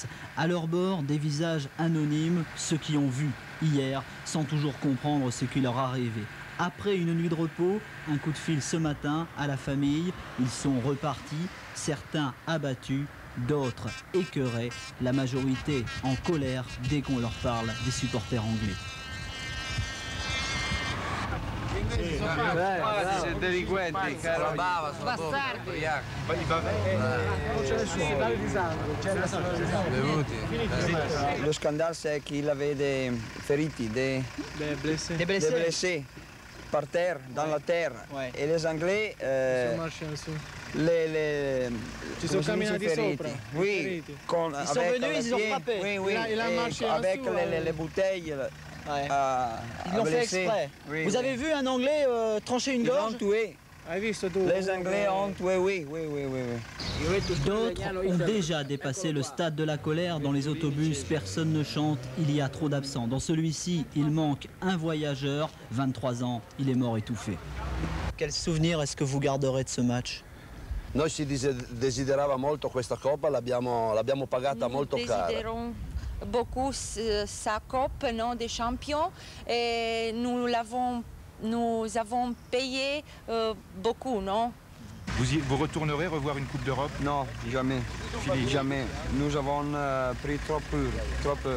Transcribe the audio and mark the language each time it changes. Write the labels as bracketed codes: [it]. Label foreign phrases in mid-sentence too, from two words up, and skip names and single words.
[fr] À leur bord, des visages anonymes, ceux qui ont vu hier sans toujours comprendre ce qui leur arrivait. Après une nuit de repos, un coup de fil ce matin à la famille, ils sont repartis, certains abattus, d'autres écœurés, la majorité en colère dès qu'on leur parle des supporters anglais. [it] Siete delinquenti, caro. Bastardi. [fr] Le scandale, c'est qu'il avait des feriti, des blessés par terre, dans la terre. Ouais. Et les Anglais, [it] ci sono camminati sopra. [fr] Oui, ils sont venus, ils ont frappé. Oui, oui, avec les bouteilles. Ouais. Ils l'ont fait exprès. Oui, vous avez vu un Anglais trancher une gorge? Ils l'ont tué. Les Anglais ont tué, oui. D'autres ont déjà dépassé le stade de la colère. Dans les autobus, personne ne chante, il y a trop d'absents. Dans celui-ci, il manque un voyageur, 23 ans, il est mort étouffé. Quel souvenir est-ce que vous garderez de ce match? [it] Noi si desiderava molto questa Coppa, l'abbiamo pagata molto cara. [fr] Beaucoup sa coupe, non, des champions, et nous avons payé beaucoup, non? Vous retournerez revoir une Coupe d'Europe? Non, jamais. Fini. Jamais. Nous avons pris trop peur.